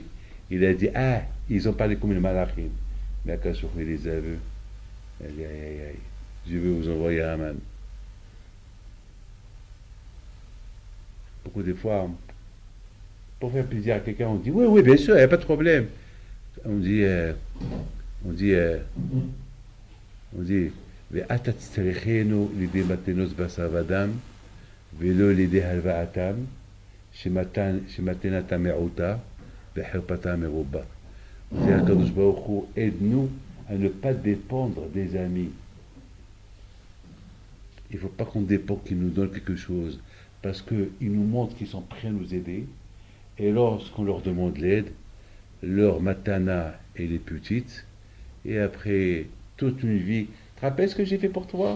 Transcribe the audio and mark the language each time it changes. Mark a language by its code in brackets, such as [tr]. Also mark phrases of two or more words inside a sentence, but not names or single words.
[fr] Il a dit, ils ont parlé comme les malachim. Mais Akadosh Baruch Hu les a vus. Il a dit, aïe, je vais vous envoyer un man. Beaucoup de fois, pour faire plaisir à quelqu'un, on dit, oui, bien sûr, il n'y a pas de problème. On dit, [he] ואתה תצטרכנו לידי מתנות בשר ודם, ולא לידי הלוואתם, שמתנתה מעוטה וחרפתה מרובה. [fr] C'est Akadosh Baruch Hu, aide-nous à ne pas dépendre des amis. Il ne faut pas qu'on dépende qu'ils nous donnent quelque chose, parce qu'ils nous montrent qu'ils sont prêts à nous aider, et lorsqu'on leur demande l'aide, leur matana, elle est petite, et après toute une vie, tu te rappelles ce que j'ai fait pour toi?